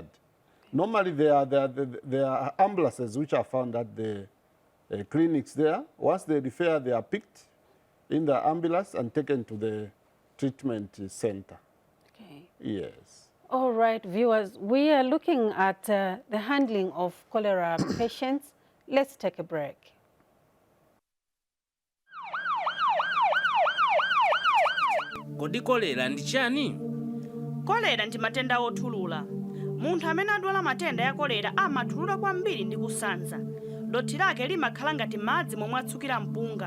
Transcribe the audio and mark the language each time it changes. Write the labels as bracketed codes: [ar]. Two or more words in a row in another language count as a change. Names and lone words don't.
[en] Normally, there are ambulances which are found at the clinics there. Once they refer, they are picked in the ambulance and taken to the treatment center. Okay. Yes. All right, viewers, we are looking at the handling of cholera patients. Let's take a break. [ny] Kodi kolera ndi chani? Kolera ndi matenda othulula. Munthu amene adwala matenda ya kolera amathulula kwambiri ndi kusanza. Dothi lake limakhala ngati madzi momwe atsukira mpunga.